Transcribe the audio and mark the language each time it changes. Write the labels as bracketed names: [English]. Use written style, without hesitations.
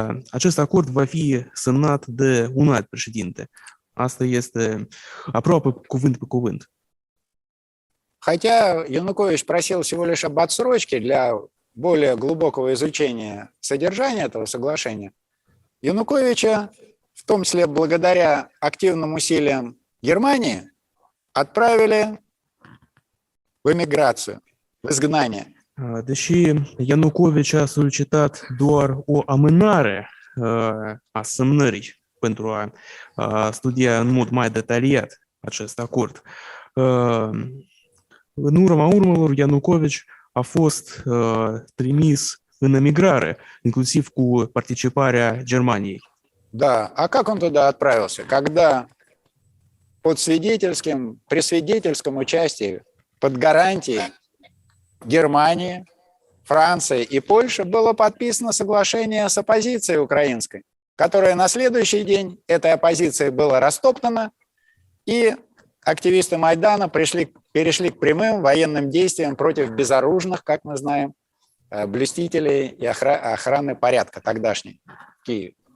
[Romanian] acest acord va fi semnat de un alt președinte. Asta este aproape cuvânt pe cuvânt. [Russian] Хотя Янукович просил всего лишь об отсрочке для более глубокого изучения содержания этого соглашения, Януковича, в том числе благодаря активным усилиям Германии, отправили в эмиграцию, в изгнание. [Romanian] Deși Ianucovici a solicitat doar o amânare a semnării pentru a studia în mod mai detaliat acest acord, în urma urmelor, Ianucovici a fost trimis în emigrare, inclusiv cu participarea Germaniei. [Russian] Да, а как он туда отправился? Когда при свидетельском участии, под гарантией Германии, Франции и Польши было подписано соглашение с оппозицией украинской, которое на следующий день этой оппозицией было растоптано, и активисты Майдана перешли к прямым военным действиям против безоружных, как мы знаем, блюстителей и охраны порядка тогдашней в Киеве.